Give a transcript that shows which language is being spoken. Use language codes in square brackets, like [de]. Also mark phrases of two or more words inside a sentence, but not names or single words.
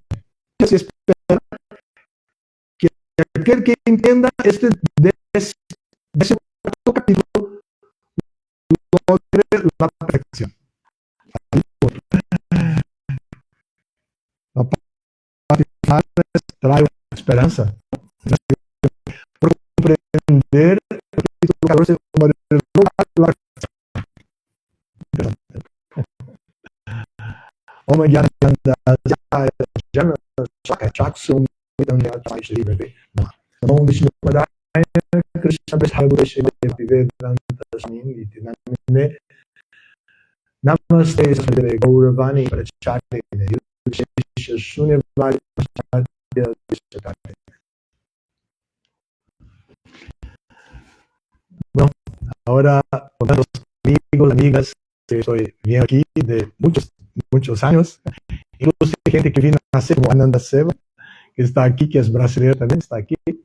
[es] Se espera que aquel que entienda de ese capítulo logre la perfección. La paz trae esperanza. Por comprender el capítulo 14 como el lugar de la [sa] Om Jnana Jnana Shaka Chaksum Vidanyata Shri Bhave Namo Vishnu Padaya Krishna Prasthaya Shri Vedanta Swami Iti Namine Namaste Sadhave Gauravani Prachari Nirvishya Shunyavadi Prachadya Vishakari. [es] Bueno, ahora con tantos amigos, amigas, estoy bien aquí de muchos años, incluso hay gente que vino a hacer como Ananda Seva, que está aquí, que es brasileño también, está aquí.